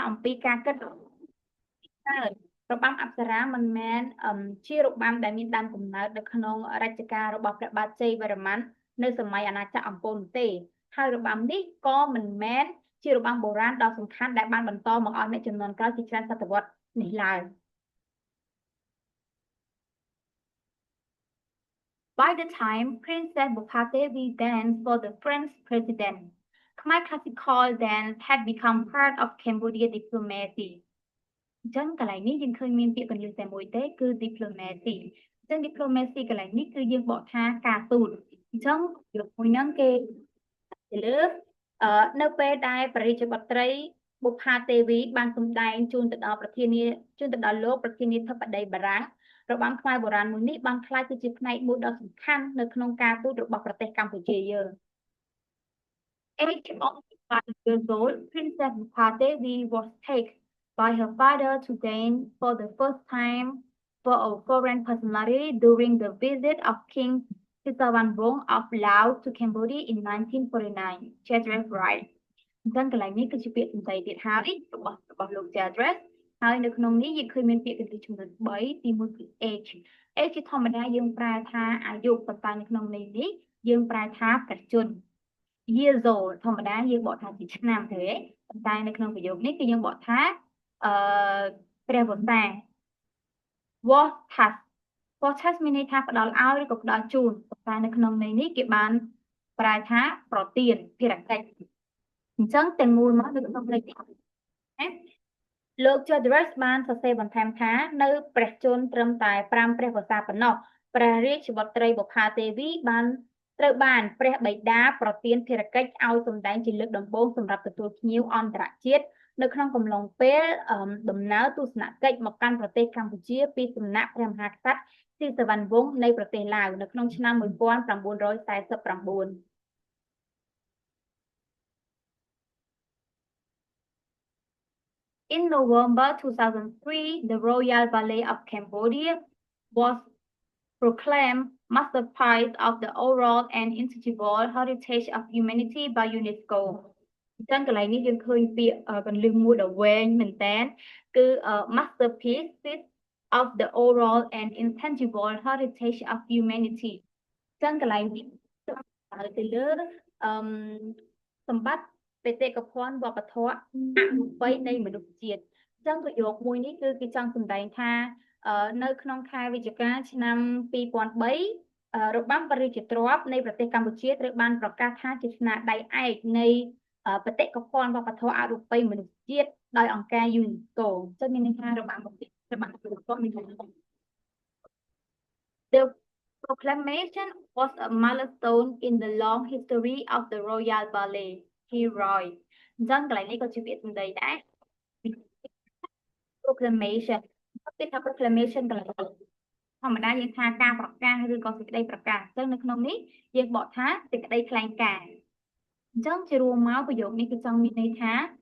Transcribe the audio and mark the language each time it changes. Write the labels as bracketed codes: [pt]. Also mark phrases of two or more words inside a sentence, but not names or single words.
[km] អំពីការគិតកើតរបាំអប្សរាមិនមែនជារបាំដែលមានដើមកំណើតនៅក្នុង រជ្ជកាលរបស់ព្រះបាទជ័យវរ្ម័ននៅសម័យអាណាចក្រអង្គរនោះទេហើយរបាំនេះក៏មិនមែនជារបាំបុរាណដ៏សំខាន់ដែលបានបន្តមកឲ្យអ្នកជំនាន់ក្រោយជាច្រើនសតវត្សនេះឡើយ [en] By the time Princess Bukhatevi danced for the French president, Khmer classical dance had become part of Cambodia diplomacy. [km] អញ្ចឹងកន្លែងនេះយើងឃើញមានពាក្យកន្លឹះតែមួយទេគឺ diplomacy អញ្ចឹង diplomacy កន្លែងនេះគឺយើងបកថាការទូតអញ្ចឹង លោកមួយហ្នឹងគេទៅលើនៅពេលដែលព្រះរាជបុត្រីបុប្ផាទេវីបានសម្ដែងជូនទៅដល់ លោកប្រធានាធិបតីបារាំងរបាំខ្មែរបុរាណមួយនេះបានក្លាយទៅជាផ្នែកមួយដ៏សំខាន់នៅក្នុងការទូតរបស់ប្រទេសកម្ពុជាយើង [en] Aged only 5 years old, Princess Bukhadevi was taken by her father to dance for the first time for a foreign personality during the visit of King Sisavanbong of Laos to Cambodia in 1949. Chedress writes. [km] អញ្ចឹងកន្លែងនេះគឺជាពាក្យសម្ដីទៀតហើយរបស់លោក Chedress ហើយនៅក្នុងនេះយើងឃើញមានពាក្យកន្លឹះចំនួន3ទី1គឺ [en] age age [km] ជាធម្មតាយើងប្រែថាអាយុប៉ុន្តែនៅក្នុងន័យនេះយើងប្រែថាព្រះជ ន្ម [en] years old [km] ធម្មតាយើងបកថាជាឆ្នាំទេប៉ុន្តែនៅក្នុងប្រយោគនេះគឺយើងបកថាព្រះវស្សា [en] was has [km] មានន័យថាផ្ដល់ឲ្យឬក៏ផ្ដល់ជូនប៉ុន្តែនៅក្នុងន័យ នេះគេបានប្រែថាប្រទានភារកិច្ចអញ្ចឹងទាំងមូលមកនៅក្នុងន័យនេះលោក Chedress បានសរសេរបន្ថែមថា នៅព្រះជន្មត្រឹមតែ5ព្រះវស្សាប៉ុណ្ណោះព្រះរាជបុត្រីបុប្ផាទេវីបានត្រូវបានព្រះបិតាប្រទានភារកិច្ចឲ្យសម្ដែងជាលើកដំបូងសម្រាប់ទទួលភ្ញៀវអន្តរជាតិនៅក្នុងកំឡុងពេលដំណើរទស្សនកិច្ចមកកាន់ប្រទេសកម្ពុជាពីសំណាក់ព្រះមហាក្សត្រស៊ីសុវណ្ណវង្សនៃប្រទេសឡាវនៅក្នុងឆ្នាំ1949 [en] In November 2003, the Royal Ballet of Cambodia was proclaimed masterpiece of the oral and intangible heritage of humanity by UNESCO [km] អញ្ចឹងកន្លែងនេះយើងឃើញពាក្យកន្លឹះមួយដ៏វែង មែនតើគឺ [en] masterpieces of the oral and intangible heritage of humanity [km] អញ្ចឹងកន្លែងនេះទៅលើសម្បត្តិបេតិកភណ្ឌវប្បធម៌អ រូបីនៃមនុស្សជាតិអញ្ចឹងប្រយោគមួយនេះគឺគេចង់សម្ដែងថានៅក្នុងខែវិច្ឆិកាឆ្នាំ2003របាំព្រះរាជទ្រព្យនៃប្រទេសកម្ពុជាត្រូវបានប្រកាសថាជាស្នាដៃឯកនៃបេតិកភណ្ឌវប្បធម៌អរូបីមនុស្សជាតិដោយអង្គការ UNESCO ចឹងមានន័យថារបាំប្រទេសរបស់គាត់មាន [en] The proclamation was a milestone in the long history of the Royal Ballet. He wrote. [km] អញ្ចឹងកន្លែងនេះក៏ជាពាក្យសម្ដីដែរ proclamation ពាក្យថា proclamation កន្លែងធម្មតាយើងថាការប្រកាសឬក៏សេចក្តីប្រកាសអញ្ចឹងនៅក្នុងនេះយើងបកថាសេចក្តីថ្លែងការណ៍អញ្ចឹងជារួមមកប្រយោគនេះគឺចង់មានន័យថា